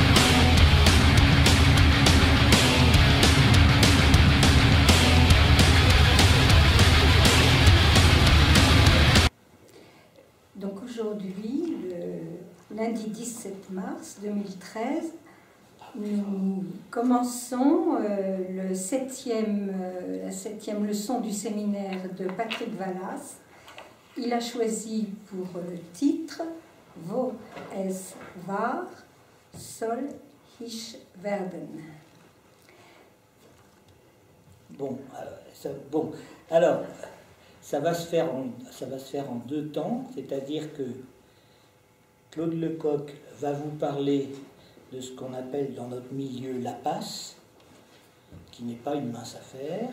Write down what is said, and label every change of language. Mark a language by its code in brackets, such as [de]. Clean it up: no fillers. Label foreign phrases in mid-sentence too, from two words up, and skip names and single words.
[fr] Donc aujourd'hui, le lundi 17 mars 2013, nous commençons la septième leçon du séminaire de Patrick Vallas. Il a choisi pour titre « [de] Wo es war, soll ich werden ». [fr] Alors, ça va se faire en deux temps, c'est-à-dire que Claude Lecoq va vous parler de ce qu'on appelle dans notre milieu la passe, qui n'est pas une mince affaire.